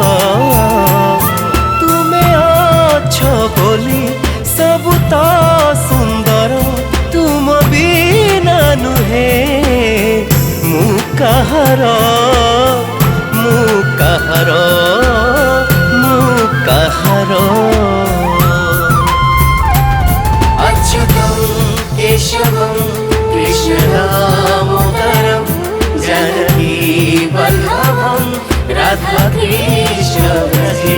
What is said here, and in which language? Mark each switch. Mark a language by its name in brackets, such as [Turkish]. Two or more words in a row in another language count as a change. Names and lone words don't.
[Odia] ତୁମେ ଅଛ ବୋଲି ସବୁ ତ ସୁନ୍ଦର ତୁମ ବିନା ନୁହେ ମୁ କାହାର ମୁ କାହାର ମୁ କାହାର। [Sanskrit] अच्युतं केशवं कृष्ण दामोदरं जानकी वल्लभं राधा कृष्ण भजे।